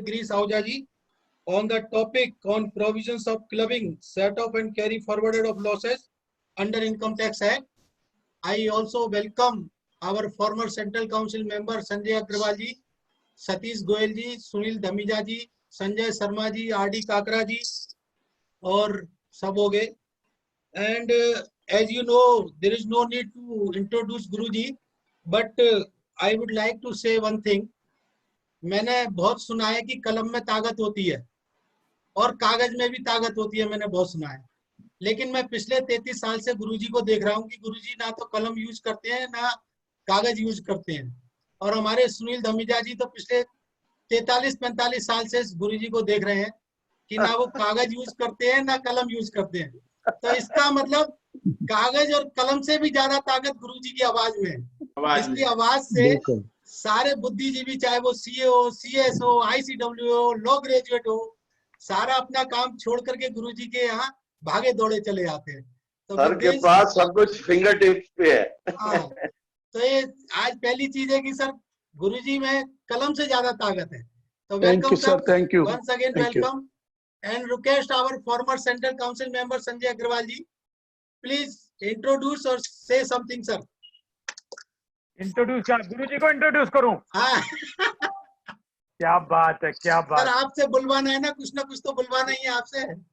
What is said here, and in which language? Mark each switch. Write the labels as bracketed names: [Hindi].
[English] Girish Ahuja ji on the topic on provisions of clubbing, set off and carry forwarded of losses under Income Tax Act. I also welcome our former Central Council member Sanjay Agrawal ji, Satish Goyal ji, Sunil Dhamija ji, Sanjay Sharma ji, R.D. [Hindi] Kakra ji और सब हो गए. And as you know, there is no need to introduce Guruji, but I would like to say one thing. मैंने बहुत सुना है कि कलम में ताकत होती है और कागज में भी ताकत होती है, मैंने बहुत सुना है. लेकिन मैं पिछले 33 साल से गुरुजी को देख रहा हूँ कि गुरुजी ना तो कलम यूज करते हैं ना कागज यूज करते हैं. और हमारे सुनील धमीजा जी तो पिछले 43-45 साल से गुरुजी को देख रहे हैं कि ना वो कागज यूज करते हैं ना कलम यूज करते हैं. तो इसका मतलब कागज और कलम से भी ज्यादा ताकत गुरुजी की आवाज में है. इसकी आवाज से सारे बुद्धिजीवी, चाहे वो सीए हो, सीएस हो, आईसीडब्ल्यू हो, लॉ ग्रेजुएट हो, सारा अपना काम छोड़ करके गुरुजी के यहाँ भागे दौड़े चले जाते हैं. तो सर के पास सब कुछ फिंगर टिप्स पे है. हाँ, तो ये आज पहली चीज है कि सर गुरुजी में कलम से ज्यादा ताकत है. [English] तो welcome sir, thank you once again welcome and request our former Central Council member Sanjay Agrawal ji, please introduce or say something, sir. [Hindi] Introduce क्या गुरुजी को इंट्रोड्यूस करूं? हाँ. क्या बात है, क्या बात. सर आपसे बुलवाना है ना कुछ तो बुलवाना ही है आपसे.